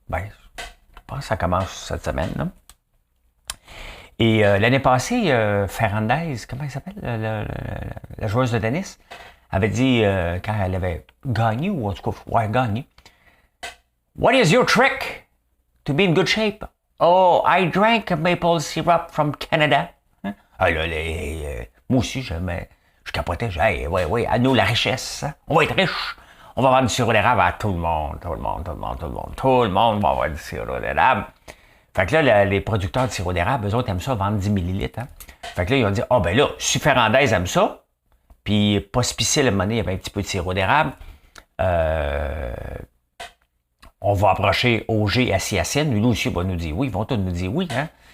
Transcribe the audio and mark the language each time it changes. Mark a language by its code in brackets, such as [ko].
[fr] Ben, je pense que ça commence cette semaine. Là. Et l'année passée, Ferrandez, comment elle s'appelle, la joueuse de tennis, avait dit, quand elle avait gagné, ou en tout cas, ouais, gagné, [en] What is your trick to be in good shape? Oh, I drank maple syrup from Canada. [fr] Hein? Ah là, moi aussi, je capotais, hey, ouais, à nous la richesse. Hein? On va être riche. On va vendre du sirop d'érable à tout le monde. Tout le monde va avoir du sirop d'érable. Fait que là, les producteurs de sirop d'érable, eux autres aiment ça vendre 10 millilitres. Hein? Fait que là, ils ont dit, ben là, si Ferrandez aime ça, puis Pospicil à un moment donné, il y avait un petit peu de sirop d'érable, on va approcher Auger Assiassine, lui aussi va nous dire oui, ils vont tous nous dire oui, hein?